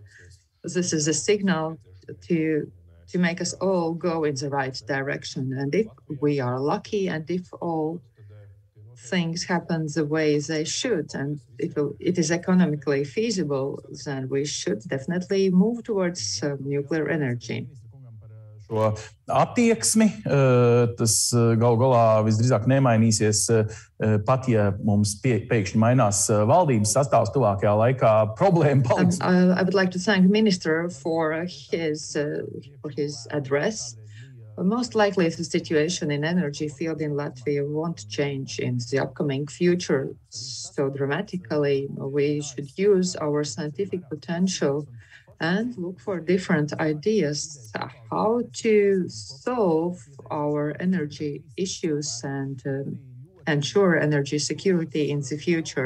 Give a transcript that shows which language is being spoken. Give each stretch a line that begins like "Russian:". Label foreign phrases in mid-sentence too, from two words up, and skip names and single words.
English: This is a signal to make us all go in the right direction. And if we are lucky and if all things happen the way they should, and it is economically feasible, then we should definitely move towards nuclear energy.
Latvian: Šo attieksmi, tas galu galā visdrīzāk nemainīsies, pat ja mums pēkšņi mainās valdības sastāvs tuvākajā laikā, problēma paliks.
English: I would like to thank the Minister for his address. Most likely the situation in energy field in Latvia won't change in the upcoming future so dramatically. We should use our scientific potential and look for different ideas how to solve our energy issues and ensure energy security in the future.